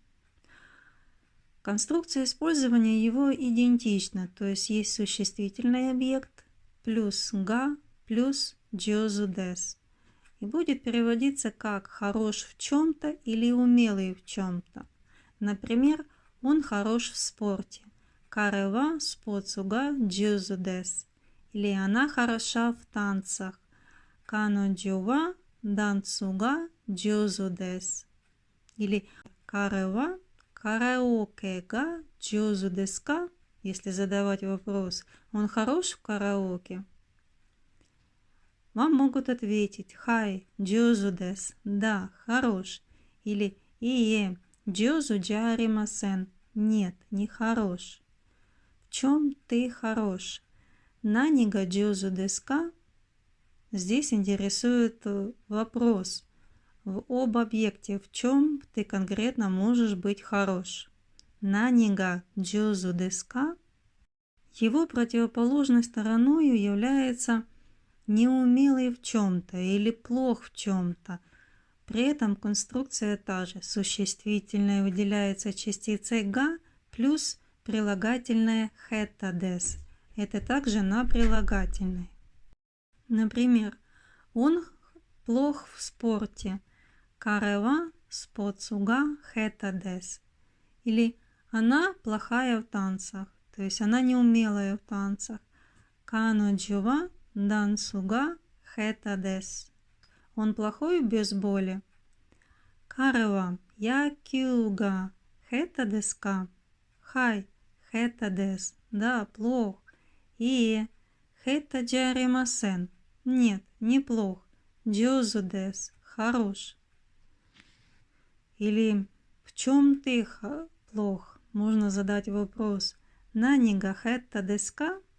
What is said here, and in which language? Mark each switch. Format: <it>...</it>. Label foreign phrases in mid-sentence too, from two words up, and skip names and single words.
<ru>Конструкция использования его идентична, то есть есть существительный объект плюс га плюс</ru> <ja>上手です.</ja> <ru>И будет переводиться как хорош в чем-то или умелый в чем-то. Например, он хорош в спорте.</ru> <ja>彼はスポーツが上手です.</ja> <ru>Или она хороша в танцах.</ru> <ja>彼女はダンスが上手です. Или 彼はカラオケが上手ですか?</ja> <ru>Если задавать вопрос, он хорош в караоке? Вам могут ответить</ru> <ja>はい上手です,</ja> <ru>да, хорош. Или</ru> <ja>いいえ上手じゃありません,</ja> <ru>нет, не хорош. В чем ты хорош?</ru> <ja>何が上手ですか?</ja> <ru>Здесь интересует вопрос об объекте, в чем ты конкретно можешь быть хорош.</ru> <ja>何が上手ですか?</ja> <ru>Его противоположной стороной является неумелый в чем-то или плох в чем-то. При этом конструкция та же. Существительное выделяется частицей га плюс прилагательное</ru> <ja>下手です.</ja> <ru>Это также на прилагательной. Например, он плох в спорте.</ru> <ja>彼はスポーツが下手です.</ja> <ru>Или она плохая в танцах, то есть она неумелая в танцах.</ru> <ja>彼女はダンスが下手です.</ja> <ru>Он плохой в бейсболе.</ru> <ja>彼は野球が下手ですか. はい下手です.</ja> <ru>Да, плох.</ru> <ja>И 下手じゃありません.</ja> <ru>Нет, неплох.</ru> <ja>上手です.</ja> <ru>Хорош. Или в чем ты плох? Можно задать вопрос.</ru> <ja>何が下手ですか?</ja>